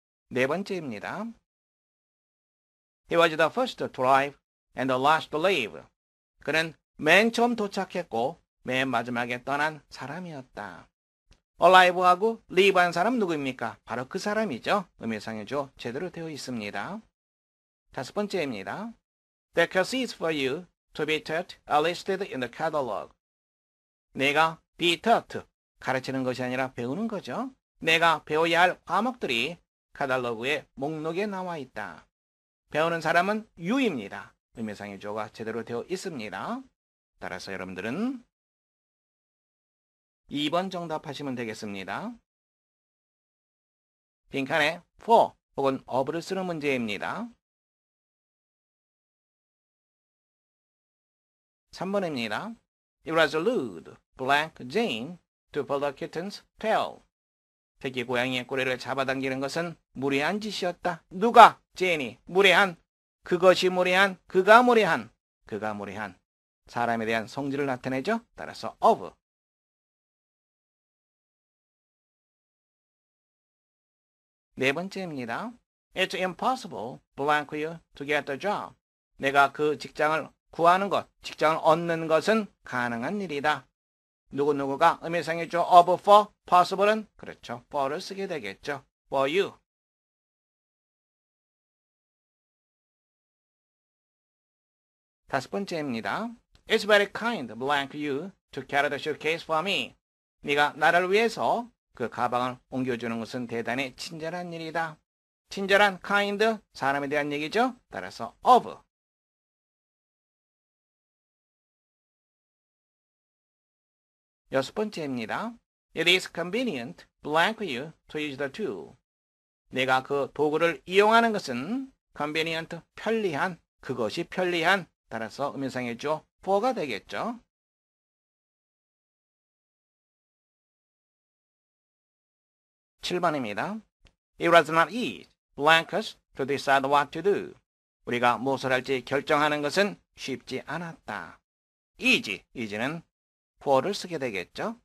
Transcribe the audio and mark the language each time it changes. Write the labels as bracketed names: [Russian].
[Korean] 네 번째입니다. [English] He was the first to arrive and the last to leave. [Korean] 그는 맨 처음 도착했고 맨 마지막에 떠난 사람이었다. alive하고 leave한 사람 누구입니까? 바로 그 사람이죠. 의미상의 주어 제대로 되어 있습니다. 다섯 번째입니다. [English] The course is for you to be taught are listed in the catalog. [Korean] 내가 be taught, 가르치는 것이 아니라 배우는 거죠. 내가 배워야 할 과목들이 카탈로그의 목록에 나와 있다. 배우는 사람은 you입니다. 의미상의 주어가 제대로 되어 있습니다. 따라서 여러분들은 2번 정답하시면 되겠습니다. 빈칸에 for 혹은 of를 쓰는 문제입니다. 3번입니다. [English] It was rude, blank Jane to pull the kitten's tail. [Korean] 새끼 고양이의 꼬리를 잡아당기는 것은 무례한 짓이었다. 누가? 제인이. 무례한. 그것이 무례한. 그가 무례한. 그가 무례한. 사람에 대한 성질을 나타내죠. 따라서 of. 네 번째입니다. [English] It's impossible, blank you, to get the job. [Korean] 내가 그 직장을 구하는 것, 직장을 얻는 것은 가능한 일이다. 누구누구가 의미상의 주어 of for, possible은 그렇죠. for를 쓰게 되겠죠. for you. 다섯 번째입니다. [English] It's very kind, blank you, to carry the suitcase for me. [Korean] 네가 나를 위해서 그 가방을 옮겨주는 것은 대단히 친절한 일이다. 친절한 kind, 사람에 대한 얘기죠. 따라서 of. 여섯 번째입니다. [English] It is convenient, blank you, to use the tool. [Korean] 내가 그 도구를 이용하는 것은 convenient, 편리한, 그것이 편리한, 따라서 의미상의 주어 for가 되겠죠. 7번입니다. [English] It was not easy, blank us, to decide what to do. [Korean] 우리가 무엇을 할지 결정하는 것은 쉽지 않았다. easy는 for를 쓰게 되겠죠.